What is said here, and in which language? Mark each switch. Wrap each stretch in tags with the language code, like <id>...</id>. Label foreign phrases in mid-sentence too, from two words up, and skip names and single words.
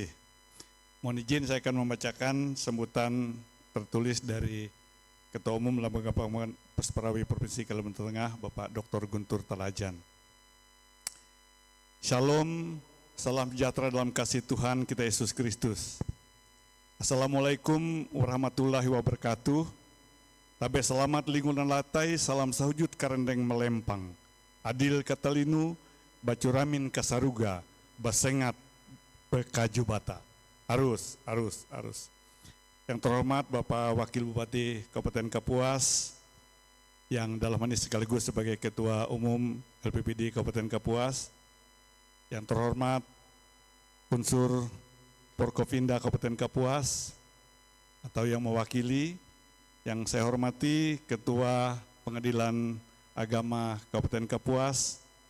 <id>Mohon izin saya akan membacakan sambutan tertulis dari Ketua Umum Lembaga Pengembangan Pesperawi Provinsi Kalimantan Tengah, Bapak Dr. Guntur Telajan. Shalom, salam sejahtera dalam kasih Tuhan kita Yesus Kristus.</id> <ar>السلام عليكم ورحمة الله وبركاته.</ar> <nij>Tabe selamat lingkungan latai, salam sahujud karendeng melempang. Adil katalinu, bacuramin kasaruga, basengat bekaju bata. Arus.</nij> <id>Yang terhormat Bapak Wakil Bupati Kabupaten Kapuas, yang dalam hal ini sekaligus sebagai Ketua Umum LPPD Kabupaten Kapuas, yang terhormat unsur Porkovinda Kabupaten Kapuas, atau yang mewakili, yang saya hormati Ketua Pengadilan Agama Kabupaten Kapuas,</id>